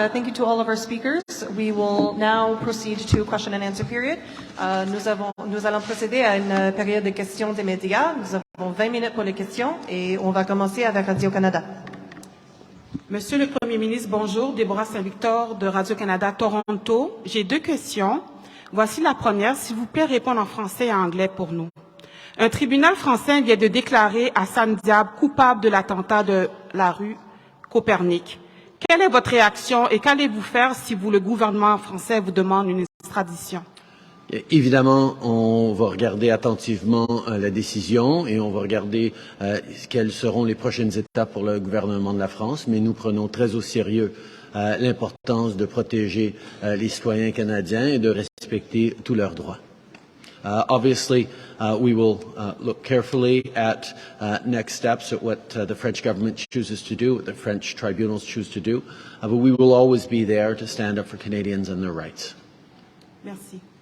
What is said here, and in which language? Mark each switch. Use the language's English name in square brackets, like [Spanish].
[English] Thank you to all of our speakers. We will now proceed to question and answer period. [French] Nous allons procéder à une période de questions des médias. Nous avons 20 minutes pour les questions et on va commencer avec Radio-Canada. Monsieur le Premier ministre, bonjour. Déborah Saint-Victor de Radio-Canada Toronto. J'ai deux questions. Voici la première. S'il vous plaît, répondre en français et en anglais pour nous. Un tribunal français vient de déclarer Hassan Diab coupable de l'attentat de la rue Copernic. Quelle est votre réaction et qu'allez-vous faire si le gouvernement français vous demande une extradition? Évidemment, on va regarder attentivement la décision et on va regarder quelles seront les prochaines étapes pour le gouvernement de la France, mais nous prenons très au sérieux l'importance de protéger les citoyens canadiens et de respecter tous leurs droits. [English] Obviously, we will look carefully at next steps, at what the French government chooses to do, what the French tribunals choose to do, but we will always be there to stand up for Canadians and their rights. [French] Merci.